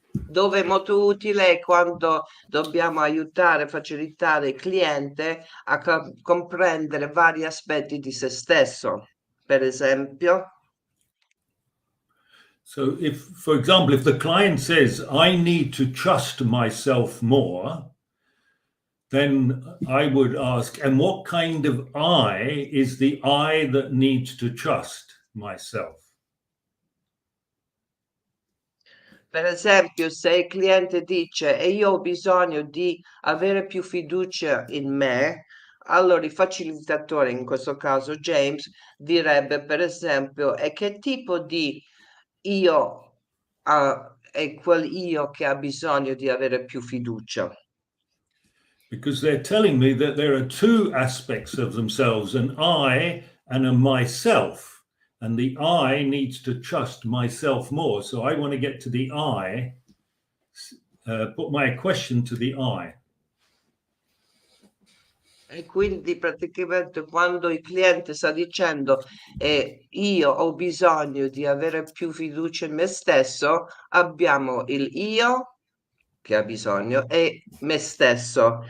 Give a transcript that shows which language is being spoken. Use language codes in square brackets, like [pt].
[it] dove è molto utile quando dobbiamo aiutare, facilitare il cliente a comprendere vari aspetti di se stesso. Per esempio, [en] so if, for example, if the client says, I need to trust myself more, then I would ask, and what kind of I is the I that needs to trust myself? [it] per esempio, se il cliente dice e io ho bisogno di avere più fiducia in me, allora il facilitatore, in questo caso James, direbbe per esempio e che tipo di io è quel io che ha bisogno di avere più fiducia. [en] Because they're telling me that there are two aspects of themselves, an I and a myself. And the I needs to trust myself more. So I want to get to the I, put my question to the I. [it] E quindi praticamente quando il cliente sta dicendo io ho bisogno di avere più fiducia in me stesso, abbiamo il io che ha bisogno e me stesso.